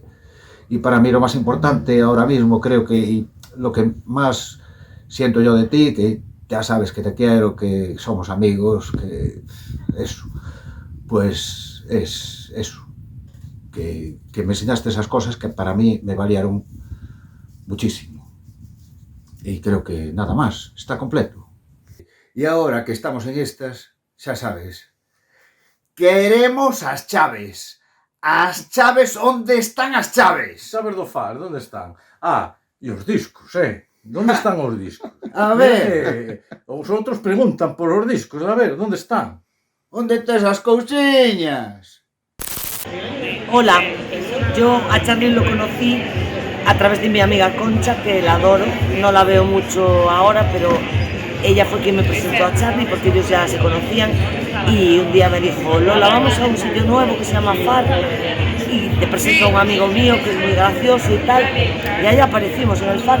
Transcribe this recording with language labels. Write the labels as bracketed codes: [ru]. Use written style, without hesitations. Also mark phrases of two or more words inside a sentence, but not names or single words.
[es] Y para mí lo más importante ahora mismo, creo que y lo que más siento yo de ti, que ya sabes que te quiero, que somos amigos, que eso, pues es eso. Que me enseñaste esas cosas que para mí me valieron muchísimo. Y creo que nada más, está completo. Y ahora que estamos en estas, [gl] xa sabes, queremos as chaves. As chaves, onde están as chaves? Sabes do FAR, onde están? E os discos, onde están os discos? A ver. Os outros preguntan por os discos, a ver, onde están? Onde tes as cousiñas? [es] Hola, yo a Charly lo conocí a través de mi amiga Concha, que la adoro, no la veo mucho ahora, pero ella fue quien me presentó a Charly porque ellos ya se conocían y un día me dijo, Lola, vamos a un sitio nuevo que se llama FAR y te presento a un amigo mío que es muy gracioso y tal, y ahí aparecimos en el Far.